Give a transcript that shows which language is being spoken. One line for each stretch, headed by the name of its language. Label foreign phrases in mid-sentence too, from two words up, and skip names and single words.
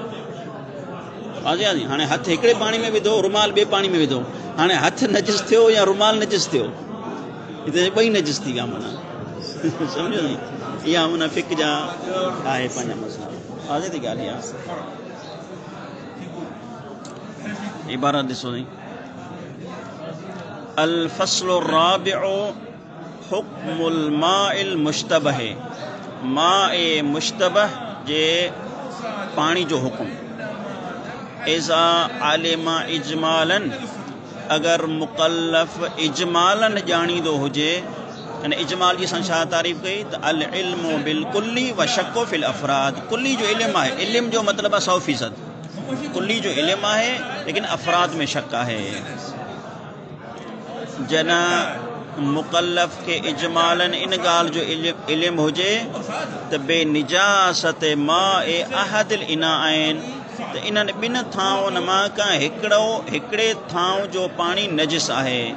Sindhi: हाणे हथु हिकिड़े पाणी में विधो, रुमाल ॿिए पाणी में विधो, हाणे हथु नजिस थियो या रुमाल नजिस थियो? हिते ॿई नजिस थी विया माना। सम्झो नी? इहा माना फिक जा आहे पंहिंजा मसइला। आज़े थी ॻाल्हि आहे। इबारत ॾिसो नी,
Arabic: الفصل الرابع حكم الماء المشتبه,
Sindhi: माए मुश्तबह जे पाणी जो हुकुम।
Arabic: إذا علم إجمالا,
Sindhi: अगर मुकल्लफ़ इजमालन ॼाणींदो हुजे, यानी इजमाल जी असां छा तारीफ़ कई त
Arabic: العلم بالكلي والشك في الأفراد.
Sindhi: कुल्ली जो इल्मु आहे, इल्म जो मतिलबु आहे 100%, कुल्ली जो इल्मु आहे लेकिन अफ़राद में शक आहे। जॾहिं मुकल्लफ़ खे इजमालन इन ॻाल्हि जो इल्मु हुजे त बेनिजासत
Arabic: ماء أحد الإناءين
Sindhi: आहिनि, त इन्हनि ॿिनि थांवनि मां का हिकिड़े थांव जो पाणी नजिस आहे।